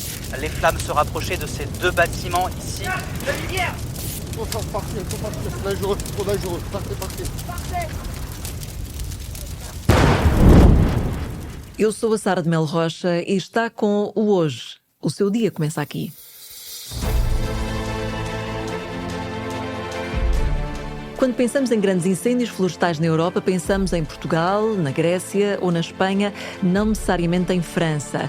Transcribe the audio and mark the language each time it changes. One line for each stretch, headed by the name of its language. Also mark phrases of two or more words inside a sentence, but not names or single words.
French: les flammes se rapprochaient de ces deux bâtiments ici. La lumière! Faut partir, c'est dangereux, trop dangereux. Partez.
Portuguese: Eu sou a Sara de Melo Rocha e está com o Hoje. O seu dia começa aqui. Quando pensamos em grandes incêndios florestais na Europa, pensamos em Portugal, na Grécia ou na Espanha, não necessariamente em França.